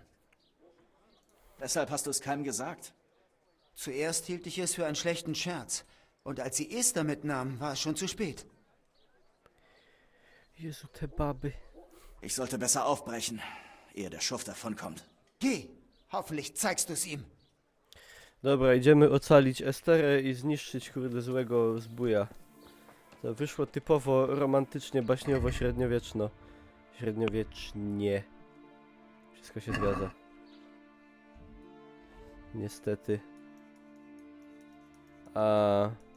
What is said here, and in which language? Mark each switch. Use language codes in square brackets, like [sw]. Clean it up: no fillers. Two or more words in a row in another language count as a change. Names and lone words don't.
[de] Deshalb hast du es keinem gesagt. Zuerst hielt ich es für einen schlechten Scherz. Und als sie Esther mitnahmen, war es schon zu spät. [pl] Jezu, te baby. [de] Ich sollte besser aufbrechen, ehe der Schuft davonkommt. Geh! Hoffentlich zeigst du es ihm. [pl] Dobra, idziemy ocalić Esterę i zniszczyć kurde złego zbója. To wyszło typowo romantycznie, baśniowo, średniowieczno. Średniowiecznie. Wszystko się zgadza. Niestety. A...